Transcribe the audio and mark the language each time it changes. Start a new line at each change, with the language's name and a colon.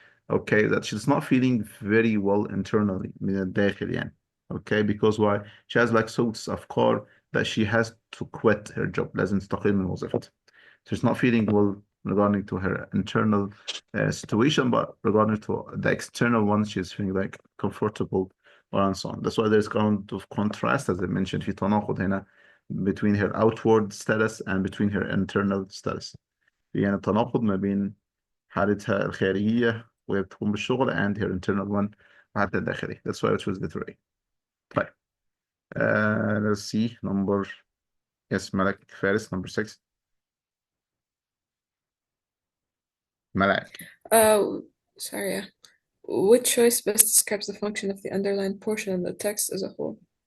English: okay that she's not feeling very well internally
Arabic: من الداخل يعني
English: okay because why she has like thoughts
Arabic: أفكار
English: that she has to quit her job
Arabic: لازم تستقيل من وظيفتها
English: she's not feeling well regarding to her internal situation, but regarding to the external one, she's feeling like comfortable and so on. That's why there's kind of contrast, as I mentioned,
Arabic: في تناقض هنا
English: between her outward status and between her internal status.
Arabic: يعني تناقض ما بين حالتها الخارجية وهي بتقوم بالشغل
English: and her internal one
Arabic: حالتها الداخلية.
English: That's why I chose letter A.
Arabic: طيب.
English: Let's see number yes ملك فارس number 6. ملك. Sorry. Which choice best describes the function of the underlined portion of the text as a whole?